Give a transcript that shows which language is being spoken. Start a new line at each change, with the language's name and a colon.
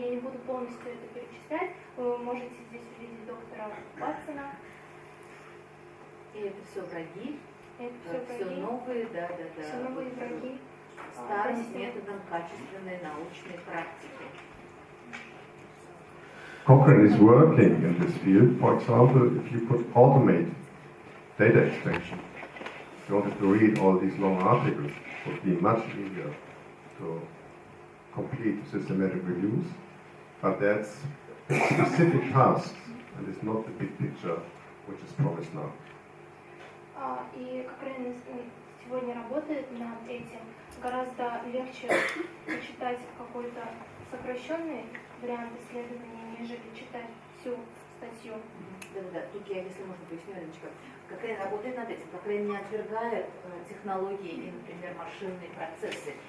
Russian: Я не буду полностью это перечислять. Вы можете здесь увидеть доктора Ватсона. И это все враги. Это все новые, да. Все новые враги. Старым методом качественной научной практики.
English: Cochrane is working in this field. For example, if you could automate data extraction, you don't have to read all these long articles. It would be much easier to complete systematic reviews. But that's specific tasks, and it's not the big picture which is promised now.
Russian: И Cochrane сегодня работает над этим. Гораздо легче почитать какой-то сокращенный вариант исследования, нежели читать всю статью. Да. Тут я, если можно, поясню, Леночка. Cochrane работает над этим. Cochrane не отвергает технологии и, например, машинные процессы.